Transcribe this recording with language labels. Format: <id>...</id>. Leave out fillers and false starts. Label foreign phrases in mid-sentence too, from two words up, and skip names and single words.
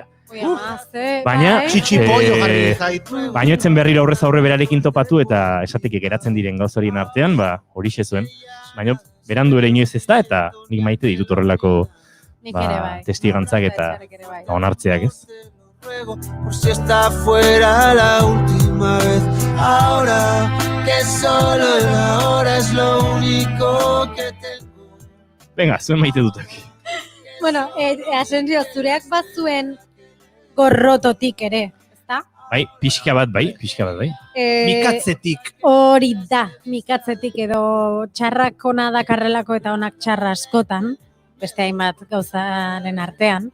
<eu>Baina, baina etzen berriro aurrez aurre berarekin topatu eta esateke geratzen diren gauz horien artean, horixe zuen. Baina, berandu ere inoiz ez da, eta nik maite ditut horrelako testigantzak eta onartzeak ez.</eu> <es>Por si está fuera la última vez. Ahora que solo el ahora es lo único que tengo. Venga,</es> <eu>zuen maite dutak. Bueno, Asensio, zureak bazuen gorrototik ere, ezta? Bai, pixka bat bai. Mikatzetik. Hori da, mikatzetik edo txarrak ona dakarrelako eta onak txarra askotan, beste hainbat gauzaren artean.</eu>